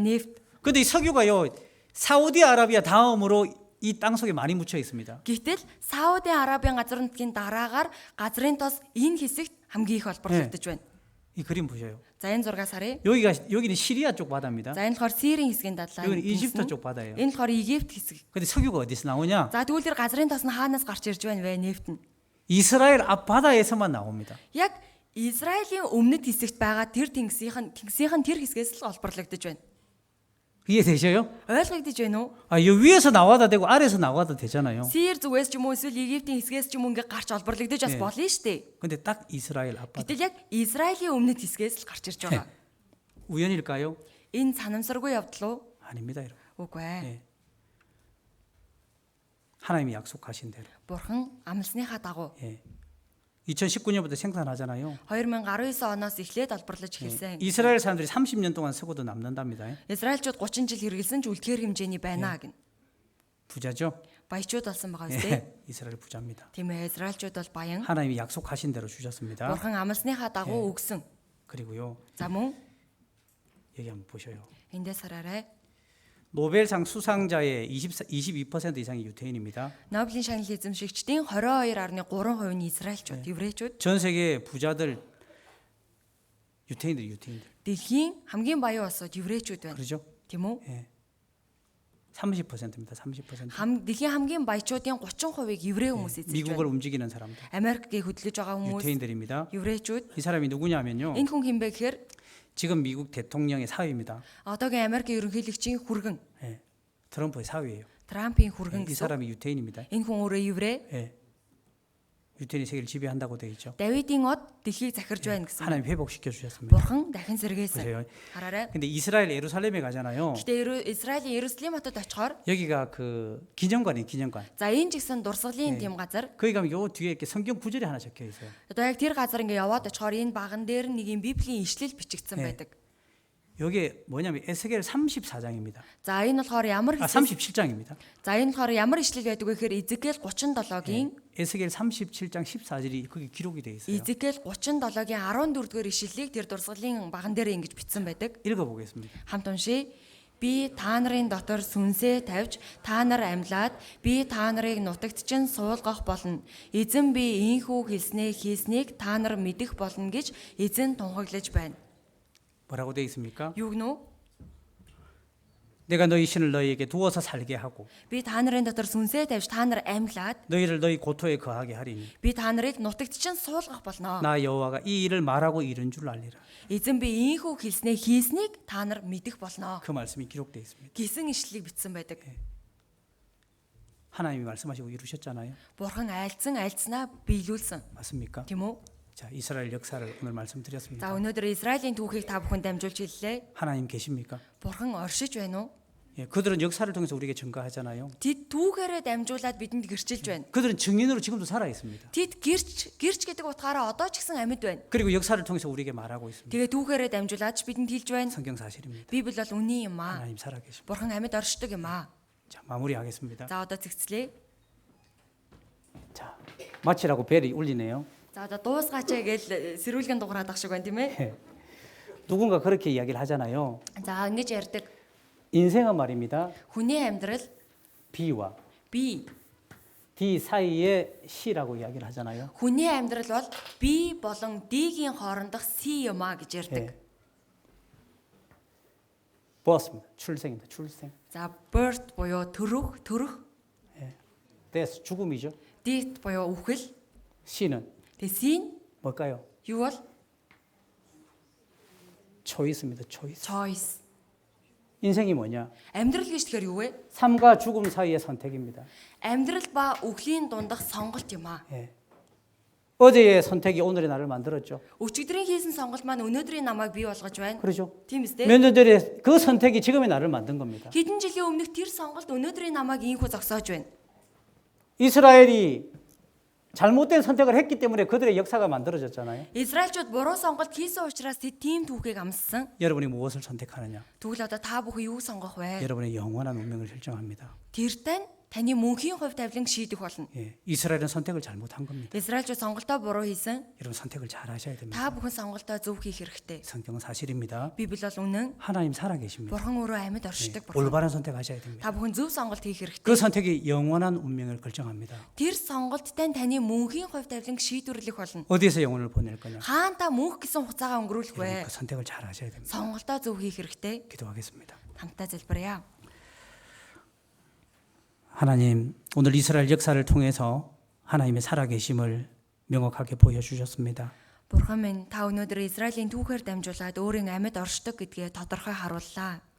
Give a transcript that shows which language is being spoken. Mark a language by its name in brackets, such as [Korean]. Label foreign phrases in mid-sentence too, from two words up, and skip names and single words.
[Mongolian] Нефт. [Korean] 근데 이 석유가요 사우디아라비아 다음으로 이 땅 속에 많이 묻혀 있습니다. [Mongolian] Гэтэл Сауди Арабийн газар нутгийн дараагаар газрын тос энэ хэсэгт хамгийн их олборлогдож байна. [Korean] 이 그림 보셔요. [Mongolian] За энэ зургаас харъя. [Korean] 여기는 시리아 쪽 바다입니다. [Mongolian] За энэ болохоор Сирийн хэсгийн дадлаа. [Korean] 여기는 이집트 쪽 바다예요. [Mongolian] Энэ болохоор Египт хэсэг. [Korean] 근데 석유가 어디서 나오냐? [Mongolian] За тэгвэл тэр газрын тос нь хаанаас гарч ирж байна вэ? Нефт нь. [Korean] 이스라엘 앞바다에서만 나옵니다. [Mongolian] Яг Израилийн өмнөд хэсэгт байгаа тэр тэнгисийн тэр хэсгээс л олборлогдож байна. [Korean] 이해되셔요? [Mongolian] Ойлгогдож байна уу? [Korean] 아, 이 위에서 나와도 되고 아래에서 나와도 되잖아요. [Mongolian] Сир зүгээс ч юм уу эсвэл Египтийн хэсгээс ч юм уу ингээ гарч олборлогдож бас болно шүү дээ. [Korean] 근데 딱 이스라엘 앞바다. [Mongolian] Гэтэл яг Израилийн өмнөд хэсгээс л гарч ирж байгаа. [Korean] 우연일까요? [Mongolian] Энэ санамсаргүй явдал уу? [Korean] 아닙니다, 여러분. [Mongolian] Үгүй ээ. [Korean] 예. 하나님이 약속하신 대로. [Mongolian] Бурхан амласныхаа дагуу [Korean] 예. 2019년부터 생산하잖아요. [Mongolian] 2019 оноос эхлээд олборлож эхэлсэн. [Korean] 이스라엘 사람들이 30년 동안 쓰고도 남는답니다. [Mongolian] Израильчууд 30 жил хэрэгэлсэн ч үлдэхэр хэмжээний байна гэн. [Korean] 부자죠? [Mongolian] Баячууд болсон байгаа үстэй. [Korean] 예. 이스라엘 부자입니다. [Mongolian] Тийм ээ, Израильчууд бол баян. [Korean] 하나님이 약속하신 대로 주셨습니다. [Mongolian] Бурхан амласныхаа дагуу өгсөн. [Korean] 그리고요. [Mongolian] За мөн [Korean] 여기 한번 보셔요. [Mongolian] эндээс хараарай. [Korean] 노벨상 수상자의 22% 이상이 유태인입니다. [Mongolian] Нобелийн шагнал эзэмшигчдийн 22.3% нь Израильчууд, еврейчүүд. [Korean] 전 세계 부자들 유태인들. [Mongolian] Дэлхийн хамгийн баян улсууд еврейчүүд байна. [Korean] 그렇죠? [Mongolian] Тийм үү? [Korean] 30%입니다. 30%. [Mongolian] Дэлхийн хамгийн баячуудын 30%ийг еврей хүмүүс эзэмшиж [Korean] 미국을 [Mongolian] байна. [Korean] 움직이는 사람들. [Mongolian] Америкийг хөдөлж байгаа хүмүүс [Korean] 유태인들입니다. [Mongolian] еврейчүүд. [Korean] 이 사람이 누구냐면요. [Mongolian] Энэ хүн хинбэ гэхээр [Korean] 지금 미국 대통령의 사위입니다. [Mongolian] одоогийн Америкийн ерөнхийлөгчийн хүргэн, [Korean] 예. 트럼프의 사위예요. [Mongolian] Трампийн хүргэн [Korean] 이 [Mongolian] гэсэн. [Korean] 사람이 유태인입니다. [Mongolian] Энэ хүн өөрөө еврей. [Korean] 예. 유태인이 세계를 지배한다고 되어 있죠. [Mongolian] Давидын од дэлхийг захирж байна гэсэн. [Korean] 하나님 회복시켜 주셨습니다. [Mongolian] Бурхан дахин сэргээсэн. [Korean] 보세요. [Mongolian] Хараарай. [Korean] 근데 이스라엘 예루살렘에 가잖아요. [Mongolian] Гэтэ Израилийн Иерусалим хотод очихоор [Korean] 여기가 그 기념관이에요, 기념관. [Mongolian] за энэ ч гэсэн дурсгалын тийм газар. [Korean] 거기 가면 요 뒤에 이렇게 성경 구절이 하나 적혀 있어요. [Mongolian] Одоо яг тэр газар ингээ яваад очихоор энэ баган дээр нэг юм Библийн ишлэл бичигдсэн байдаг. [Korean] 여기에 뭐냐면 에스겔 34장입니다. [Mongolian] За энэ болохоор ямар 아, ишлэл [Korean] 37장입니다. [Mongolian] За энэ болохоор ямар ишлэл байдаг вэ гэхээр Изекэл 37-гийн [Korean] 에스겔 37장 14절이 거기 기록이 되어 있어요. [Mongolian] Изекэл 37-гийн 14-р ишлэлийг тэр дурсгалын баган дээр ингэж бичсэн байдаг. [Korean] 읽어보겠습니다. [Mongolian] Хамт уншия. Би та нарын дотор сүнсээ тавьж та нар амьлаад би та нарыг нутагтчин суулгах болно. Эзэн би ийхүү хийснийг та нар мэдэх болно гэж эзэн тунхаглаж байна. [Korean] 뭐라고 되어 있습니까? [Mongolian] Юу гэнэ үү? [Korean] 내가 너희 신을 너희에게 두어서 살게 하고 [Mongolian] Би та нарын дотор сүнсээ тавьж та нар амьлаад [Korean] 너희를 너희 고토에 거하게 하리니 [Mongolian] би та нарыг нутагтчин суулгах болно. [Korean] 나 여호와가 이 일을 말하고 이른 줄 알리라. [Mongolian] Эзэн би ийхүү хийснийг та нар мэдэх болно. [Korean] 그 말씀이 기록되어 있습니다. [Mongolian] Гэсэн ишлэлийг бичсэн байдаг. [Korean] 하나님이 말씀하시고 이루셨잖아요. [Mongolian] Бурхан айлцсанаа биелүүлсэн. [Korean] 맞습니까? [Mongolian] Тийм үү? [Korean] 자, 이스라엘 역사를 오늘 말씀드렸습니다. [Mongolian] За өнөөдөр Израилийн түүхийг та бүхэнд дамжуулж хэллээ. [Korean] 하나님 계십니까? [Mongolian] Бурхан оршиж байна уу? [Korean] 예, 그들은 역사를 통해서 우리에게 증거하잖아요. [Mongolian] Тэд түүхээрээ дамжуулаад бидэнд гэрчилж байна. [Korean] 그들은 증인으로 지금도 살아 있습니다. [Mongolian] Тэд гэрч гэдэг утгаараа одоо ч гэсэн амьд байна. [Korean] 그리고 역사를 통해서 우리에게 말하고 있습니다. [Mongolian] Тэгээ түүхээрээ дамжуулаад ч бидэнд хэлж байна. [Korean] 성경 사실입니다. [Mongolian] Библи бол үний юм аа. [Korean] 하나님 살아 계십니다. [Mongolian] Бурхан амьд оршдог юм аа. [Korean] 자, 마무리하겠습니다. [Mongolian] За одоо цэгцлээ. [Korean] 자, 마치라고 벨이 울리네요. [Mongolian] За одоо дуусгаач гээл сэрүүлгэн дуграад ах шиг байна тийм ээ. [Korean] 누군가 그렇게 이야기를 하잖아요. [Mongolian] За ингэж ярьдаг. [Korean] 인생은 말입니다. [Mongolian] Хүний амьдрал [Korean] B와 [Mongolian] B. [Korean] D 사이의 C라고 이야기를 하잖아요. [Mongolian] Хүний амьдрал бол B болон D-гийн хоорондох C юм аа гэж ярьдаг. [Korean] 보았습니다. 출생입니다. 출생. [Mongolian] За birth буюу төрөх. [Korean] Death 죽음이죠. [Mongolian] Death буюу үхэл. [Korean] C는 [Mongolian] Тэгээ C [Korean] 뭘까요? [Mongolian] юу бол [Korean] choice입니다. choice. [Mongolian] choice. [Korean] 인생이 뭐냐? [Mongolian] Амьдрал гэж тэгэхээр юу вэ? [Korean] 삶과 죽음 사이의 선택입니다. [Mongolian] Амьдрал ба үхлийн дундах сонголт юм аа. [Korean] 예. 어제의 선택이 오늘의 나를 만들었죠. [Mongolian] Өчигдрийн хийсэн сонголт маань өнөөдрийн намайг бий болгож байна. [Korean] 그렇죠? [Mongolian] Тийм үстэй? [Korean] 몇 년 전에 그 선택이 지금의 나를 만든 겁니다. [Mongolian] Хэдэн жилийн өмнөх тэр сонголт өнөөдрийн намайг ийхүү зогсоож байна. [Korean] 이스라엘이 잘못된 선택을 했기 때문에 그들의 역사가 만들어졌잖아요. [Mongolian] Израильчууд буруу сонголт хийсэн учраас тэд тийм түүхийг амссан. [Korean] 여러분이 무엇을 선택하느냐? [Mongolian] Тэгвэл одоо та бүхэн юу сонгох вэ? [Korean] 여러분의 영원한 운명을 결정합니다. [Mongolian] Тэр таны мөнхийн хувь тавилан шийдэх болно. [Korean] 예, 이스라엘은 선택을 잘못한 겁니다. [Mongolian] Израильчууд сонголтоо буруу хийсэн. [Korean] 여러분 선택을 잘 하셔야 됩니다. [Mongolian] Та бүхэн сонголтоо зөв хийх хэрэгтэй. [Korean] 성경은 사실입니다. [Mongolian] Библи бол үнэн. [Korean] 하나님 살아 계십니다. [Mongolian] Бурхан өөрөө амьд оршдог бурхан. [Korean] 올바른 선택하셔야 됩니다. [Mongolian] Та бүхэн зөв сонголт хийх хэрэгтэй. [Korean] 그 선택이 영원한 운명을 결정합니다. [Mongolian] Тэр сонголттой таны мөнхийн хувь тавиланг шийдвэрлэх болно. [Korean] 어디에서 영혼을 보낼 거냐? [Mongolian] Хаан та мөнх гэсэн хугацаагаа өнгөрүүлэх [Korean] 여러분 [Mongolian] вэ? [Korean] 그 선택을 잘 하셔야 됩니다. [Mongolian] Сонголтоо зөв хийх хэрэгтэй. [Korean] 기도하겠습니다. [Mongolian] Хамтдаа залбирая. [Korean] 하나님, 오늘 이스라엘 역사를 통해서 하나님의 살아계심을 명확하게 보여주셨습니다. [Mongolian] Бурхан минь та өнөөдөр Израилийн түүхээр дамжуулаад өөрийн амьд оршдог гэдгээ тодорхой харууллаа.